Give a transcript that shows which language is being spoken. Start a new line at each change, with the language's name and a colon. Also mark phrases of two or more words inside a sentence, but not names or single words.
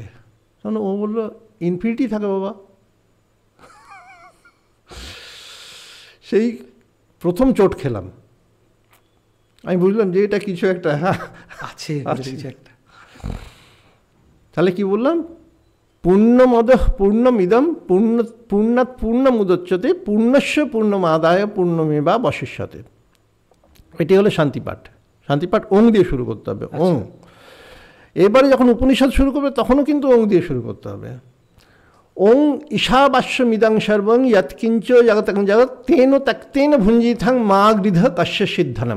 Bangla: তখন ও বললো ইনফিনিটি থাকে বাবা। সেই প্রথম চোট খেলাম, আমি বুঝলাম যে এটা কিছু একটা আছে কিছু একটা। তাহলে কি বললাম?
Sanskrit: পূর্ণমদ পূর্ণমিদম পূর্ণাৎ পূর্ণমুদচ্যতে পূর্ণস্য পূর্ণমাদায় পূর্ণমেবা বশিষ্যতে।
Bangla: এটি হলো শান্তিপাঠ। শান্তিপাঠ ওং দিয়ে শুরু করতে হবে, ওং। এবারে যখন উপনিষদ শুরু করবে তখনও কিন্তু ওং দিয়ে শুরু করতে হবে।
Sanskrit: ওং ঈশাবাস্যমিদং সর্বং যৎকিঞ্চ জগৎ জগৎ তেন ত্যক্তেন ভুঞ্জিথাং মা গৃধ কস্য সিদ্ধনম।